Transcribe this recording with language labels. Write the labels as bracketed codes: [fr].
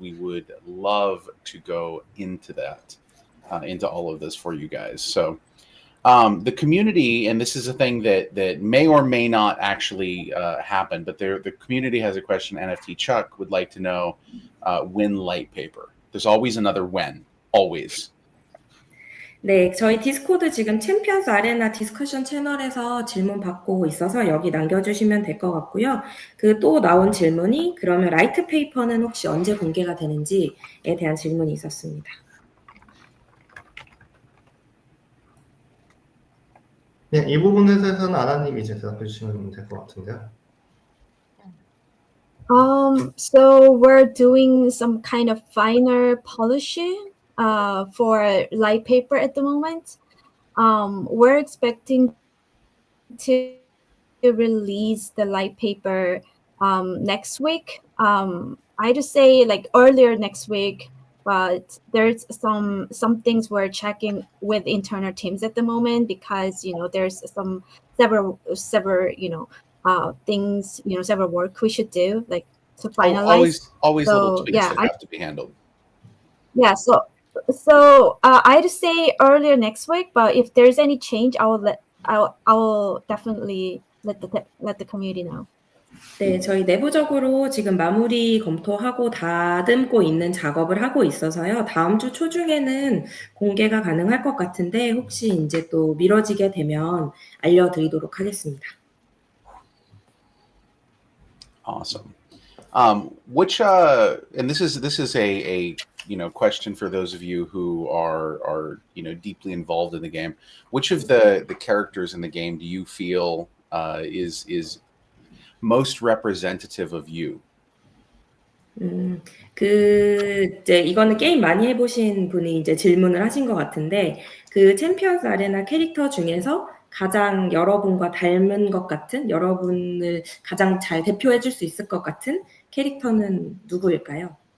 [en] We would love to go into that, into all of this for you guys. So the community, and this is a thing that may or may not actually happen, but the community has a question. NFT Chuck would like to know when light paper. There's always another when, always. [ko] 네, 저희 디스코드 지금 챔피언스 아레나 디스커션 채널에서 질문 받고 있어서 여기 남겨주시면 될 것 같고요. 그 또 나온 질문이 그러면 라이트 페이퍼는 혹시 언제 공개가 되는지에 대한 질문이 있었습니다. 네, 이 부분에 대해서는 아나님이 이제 대답해 주시면 될 것 같은데요. [en] So we're doing some kind of finer polishing for light paper at the moment. We're expecting to release the light paper next week. I just say like earlier next week, but there's some things we're checking with internal teams at the moment because there's several things several work we should do like to finalize. Always So, little tweaks yeah, that have to be handled. Yeah, so I just say earlier next week, but if there's any change, I will definitely let the community know. [ko] 네, 저희 내부적으로 지금 마무리 검토하고 다듬고 있는 작업을 하고 있어서요. 다음 주 초중에는 공개가 가능할 것 같은데 혹시 이제 또 미뤄지게 되면 알려드리도록 하겠습니다. [en] Awesome. Which and this is a question for those of you who are deeply involved in the game. Which of the characters in the game do you feel is most representative of you? [ko] 이제 이거는 게임 많이 해보신 분이 이제 질문을 하신 것 같은데, 그 챔피언스 아레나 캐릭터 중에서 가장 여러분과 닮은 것 같은, 여러분을 가장 잘 대표해 줄 수 있을 것 같은 캐릭터는 누구일까요?